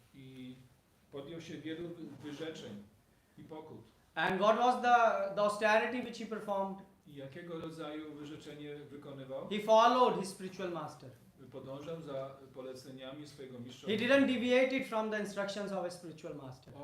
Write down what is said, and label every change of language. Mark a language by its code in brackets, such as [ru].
[pl] I podjął się wielu wyrzeczeń i pokut. [en] And what was the austerity which he performed? [pl] I jakiego rodzaju wyrzeczenie wykonywał? [en] He followed his spiritual master. [pl] Podążał za poleceniami swojego mistrza. [en] He didn't deviate it from the instructions of a spiritual master.